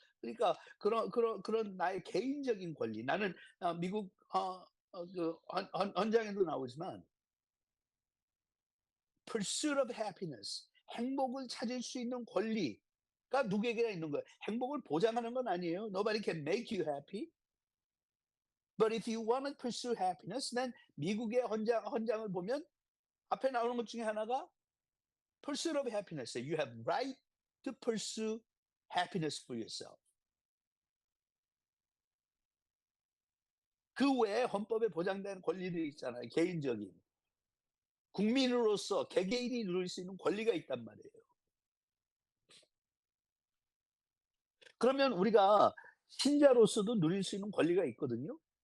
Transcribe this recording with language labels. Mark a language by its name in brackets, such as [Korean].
[Korean] 그러니까 그런 나의 개인적인 권리. 나는 미국 그 헌장에도 나오지만 [English] pursuit of happiness. [Korean] 행복을 찾을 수 있는 권리가 누구에게나 있는 거예요. 행복을 보장하는 건 아니에요. [English] Nobody can make you happy. But if you want to pursue happiness, then [Korean] 미국의 헌장을 보면 앞에 나오는 것 중에 하나가 [English] pursuit of happiness. You have right to pursue happiness for yourself. [Korean] 그 외에 헌법에 보장된 권리들이 있잖아요. 개인적인. 국민으로서 개개인이 누릴 수 있는 권리가 있단 말이에요. 그러면 우리가 신자로서도 누릴 수 있는 권리가 있거든요.